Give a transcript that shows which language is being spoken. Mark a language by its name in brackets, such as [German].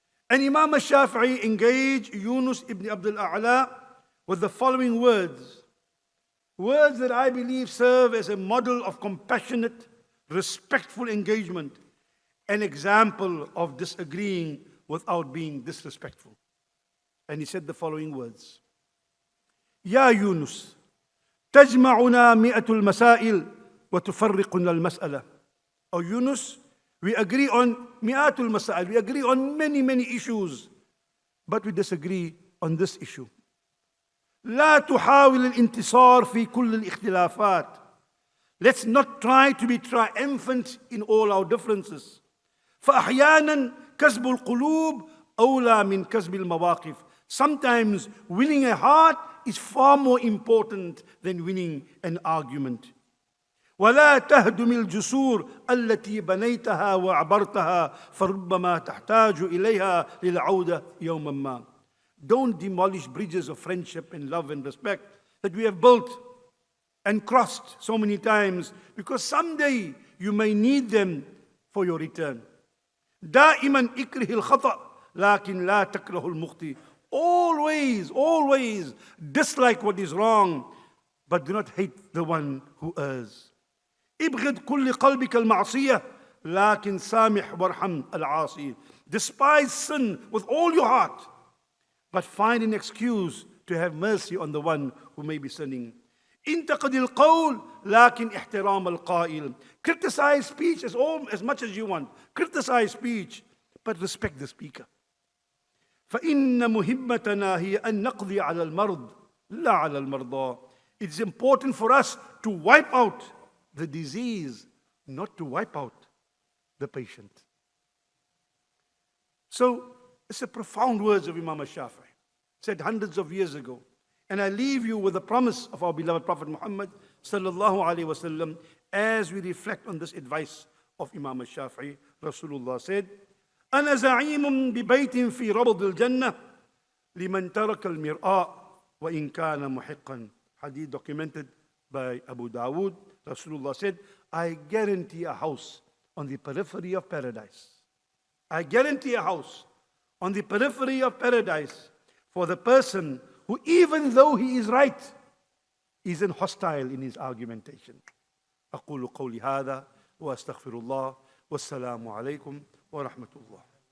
[English] And Imam al-Shafi'i engaged Yunus ibn Abdul A'la with the following words. Words that I believe serve as a model of compassionate, respectful engagement, an example of disagreeing without being disrespectful. And he said the following words. [Arabic] Ya Yunus, تجمعنا مئة المسائل وتفرقنا المسألة. [English] Oh Yunus, we agree on [Arabic] مئات المسائل, [English] we agree on many issues, but we disagree on this issue. [Arabic] لا تحاول الانتصار في كل الاختلافات. [English] Let's not try to be triumphant in all our differences. [Arabic] فأحيانا كسب القلوب أولى من كسب المواقف. [English] Sometimes winning a heart is far more important than winning an argument. [Arabic] ولا تهدم الجسور التي بنيتها وعبرتها فربما تحتاج إليها للعودة يوما ما. [English] Don't demolish bridges of friendship and love and respect that we have built and crossed so many times, because someday you may need them for your return. [Arabic] دائما اكره الخطأ لكن لا تكره المخطئ. [English] Always dislike what is wrong, but do not hate the one who errs. [Arabic] ابغض كل قلبك المعصية لكن سامح وارحم العاصي. [English] Despise sin with all your heart, but find an excuse to have mercy on the one who may be sinning. [Arabic] انتقد القول لكن احترام القائل. [English] Criticize speech as much as you want. Criticize speech, but respect the speaker. [Arabic] فإن مهمتنا هي أن نقضي على المرض لا على المرضى. [English] It's important for us to wipe out the disease, not to wipe out the patient. So, it's the profound words of Imam al-Shafi'i, said hundreds of years ago. And I leave you with the promise of our beloved Prophet Muhammad sallallahu alaihi wasallam as we reflect on this advice of Imam al-Shafi'i. Rasulullah said, [Arabic] أنا زعيم ببيت في ربض الجنة لمن ترك المرآة وإن كان محقا. [English] Hadith documented by Abu Dawood. Rasulullah said, I guarantee a house on the periphery of paradise. I guarantee a house on the periphery of paradise for the person who, even though he is right, isn't hostile in his argumentation. [Arabic] أقول قولي هذا وأستغفر الله والسلام عليكم ورحمة الله.